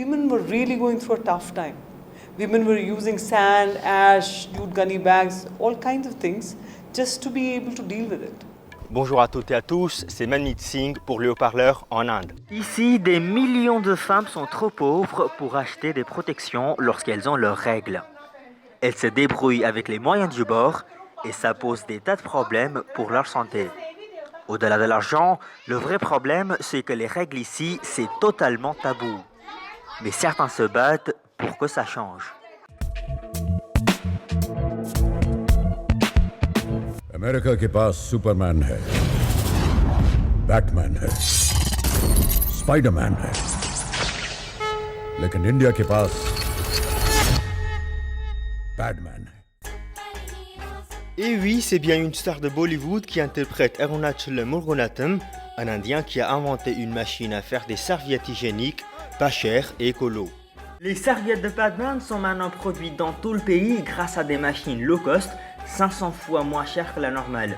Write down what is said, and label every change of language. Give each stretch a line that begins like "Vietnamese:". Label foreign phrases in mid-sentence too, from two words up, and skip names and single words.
English: Women were really going through a tough time. Women were using sand, ash, jute gunny bags, all kinds of things just to be able to deal with it.
French: Bonjour à toutes et à tous, c'est Manmeet Singh pour le haut-parleur en Inde. Ici, des millions de femmes sont trop pauvres pour acheter des protections lorsqu'elles ont leurs règles. Elles se débrouillent avec les moyens du bord et ça pose des tas de problèmes pour leur santé. Au-delà de l'argent, le vrai problème, c'est que les règles ici, c'est totalement tabou. Mais certains se battent pour que ça change.
Hindi: अमेरिका के पास सुपरमैन है, बैटमैन है, स्पाइडरमैन है, लेकिन इंडिया के पास पैडमैन है.
French: Et oui, c'est bien une star de Bollywood qui interprète Arunachal Muruganathan, un Indien qui a inventé une machine à faire des serviettes hygiéniques pas chères et écolo. Les serviettes de Padman sont maintenant produites dans tout le pays grâce à des machines
English: low cost,
French: 500 fois moins chères que la normale.